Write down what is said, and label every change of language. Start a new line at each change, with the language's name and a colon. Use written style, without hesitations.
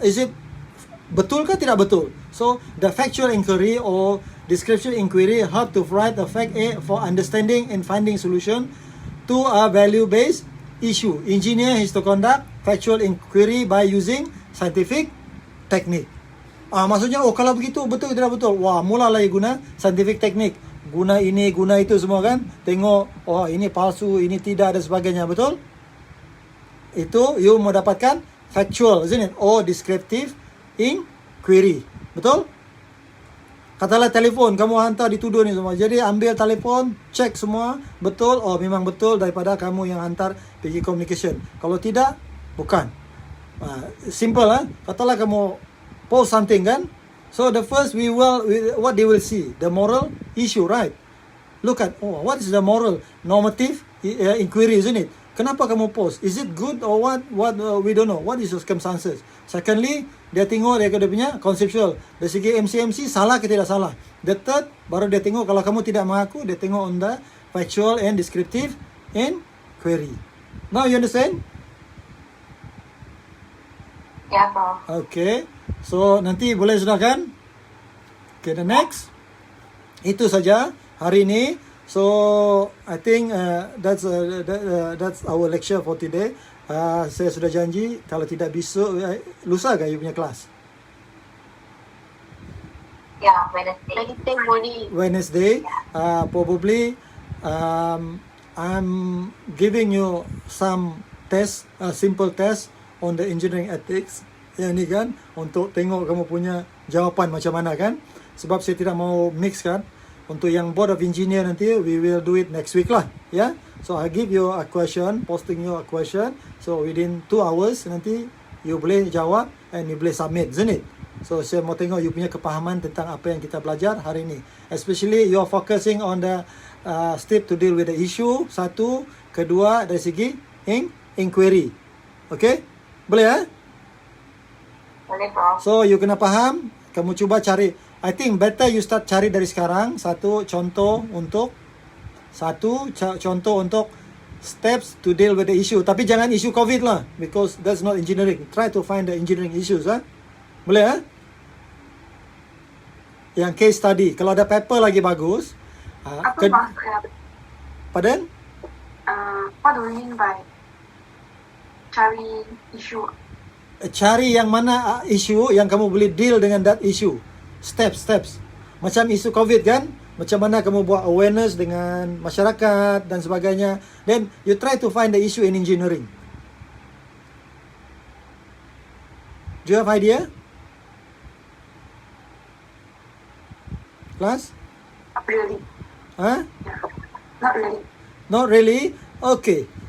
English: Is it
Malay: betul ke tidak betul?
English: So, the factual inquiry or description inquiry help to provide the fact A for understanding and finding solution to a value-based issue. Engineer is to conduct factual inquiry by using scientific technique.
Malay: Maksudnya, kalau begitu, betul tidak betul? Wah, mulalah guna scientific technique. Guna ini, guna itu semua kan. Tengok, ini palsu, ini tidak, dan sebagainya. Betul?
English: Itu, you mau dapatkan factual, isn't it? Or descriptive inquiry.
Malay: Betul? Katalah telefon, kamu hantar dituduh ni semua. Jadi ambil telefon, check semua. Betul? Oh, memang betul daripada kamu yang hantar pergi communication. Kalau tidak, bukan. Simple Katalah kamu post something kan.
English: So the first what they will see, the moral issue, right? Look at, what is the moral normative inquiry, isn't it?
Malay: Kenapa kamu post?
English: Is it good or what? We don't know. What is the circumstances?
Malay: Secondly, dia tengok dia punya conceptual. Dari segi MC, salah ke tidak salah.
English: The third,
Malay: baru dia tengok kalau kamu tidak mengaku, dia tengok
English: on the factual and descriptive inquiry. Now you understand? Yeah, Prof. Okay.
Malay: So, nanti boleh sudah kan?
English: Okay, the next.
Malay: Itu saja hari ini.
English: So, I think that's our lecture for today.
Malay: Saya sudah janji, kalau tidak besok, lusa ke you punya kelas?
English: Yeah, Wednesday morning. Wednesday. Probably, I'm giving you some test, simple test on the engineering ethics.
Malay: Yang ni kan, untuk tengok kamu punya jawapan macam mana kan. Sebab saya tidak mau mix kan.
English: Untuk yang board of engineer nanti, we will do it next week lah. Yeah. So, I give you a question, posting you a question. So, within 2 hours nanti,
Malay: you boleh jawab
English: and you boleh submit, isn't it?
Malay: So, saya mau tengok you punya kepahaman tentang apa yang kita belajar hari ini.
English: Especially, you are focusing on the step to deal with the issue.
Malay: Satu. Kedua, dari segi inquiry. Okay? Boleh Boleh, Prof. So, you kena faham. Kamu cuba cari.
English: I think better you start
Malay: cari dari sekarang. Satu contoh untuk
English: steps to deal with the issue.
Malay: Tapi jangan isu COVID lah.
English: Because that's not engineering. Try to find the engineering issues.
Malay: Boleh Yang case study. Kalau ada paper lagi bagus. Apa maksudnya?
English: Pardon? What do you mean by cari isu?
Malay: Cari yang mana isu yang kamu boleh deal dengan that issue. Steps. Macam isu COVID kan? Macam mana kamu buat awareness dengan masyarakat dan sebagainya.
English: Then you try to find the issue in engineering. Do you have idea? Class? Not really. Huh? Yeah. Not really. Not really? Okay.